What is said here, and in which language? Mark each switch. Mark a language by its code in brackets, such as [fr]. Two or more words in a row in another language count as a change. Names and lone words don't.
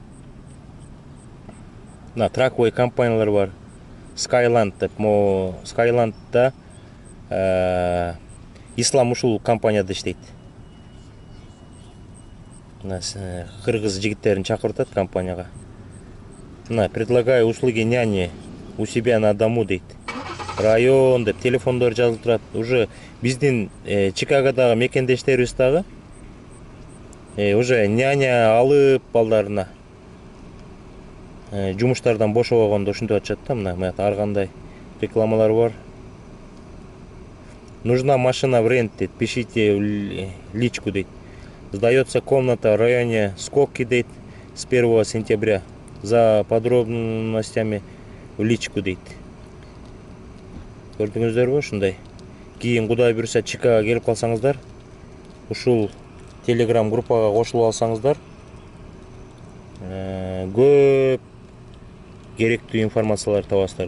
[ky] Мына Trackway компаниялар бар. Skyland деп, Skylandда Ислам ушул компанияда иштейт. Мына кыргыз жигиттерин чакырып атат компанияга. [ru] Мына предлагаю услуги няни у себя на дому дейт. [ky] Район деп телефондор жазылып турат. Уже биздин Чикагодагы мекендештерибиз дагы уже няня алып балдарына жумуштардан бошобогондо ушинтип атышат да. Мына ар кандай рекламалар бар. [ru] Нужна машина в рент дейт. Пишите в личку дейт. Сдается комната в районе Скобки дейт с 1 сентября. За подробностями в личку дейт. [ky] Көрдүңүздөрбү ушундай? Кийин Кудай буйруса Чикаго келип калсаңыздар, ушул Telegram группага кошулуп алсаңыздар, көп керектүү информациялар табасыздар.